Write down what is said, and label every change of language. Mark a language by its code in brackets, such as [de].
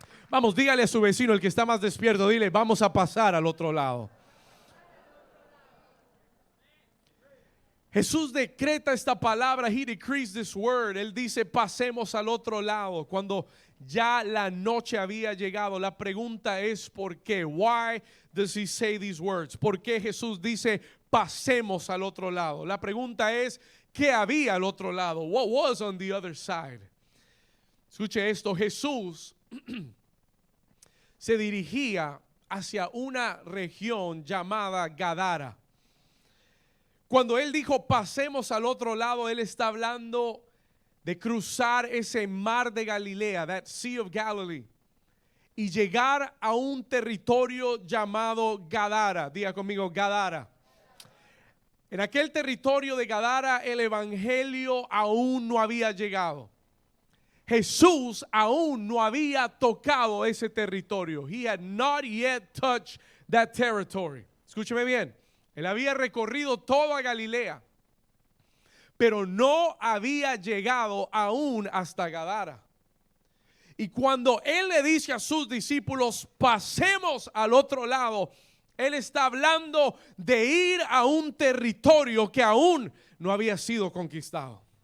[es] Vamos, dígale a su vecino, el que está más despierto, dile, vamos a pasar al otro lado. Jesús decreta esta palabra, [en] he decrees this word. [es] Él dice, pasemos al otro lado. Cuando ya la noche había llegado, la pregunta es, ¿por qué? [en] Why does he say these words? [es] ¿Por qué Jesús dice, pasemos al otro lado? La pregunta es, ¿qué había al otro lado? [en] What was on the other side? [es] Escuche esto, Jesús se dirigía hacia una región llamada Gadara. Cuando él dijo pasemos al otro lado, él está hablando de cruzar ese mar de Galilea, [en] that Sea of Galilee, [es] y llegar a un territorio llamado Gadara. Diga conmigo, Gadara. En aquel territorio de Gadara el evangelio aún no había llegado. Jesús aún no había tocado ese territorio. [en] He had not yet touched that territory. [es] Escúcheme bien. Él había recorrido toda Galilea, pero no había llegado aún hasta Gadara. Y cuando él le dice a sus discípulos, pasemos al otro lado, él está hablando de ir a un territorio que aún no había sido conquistado.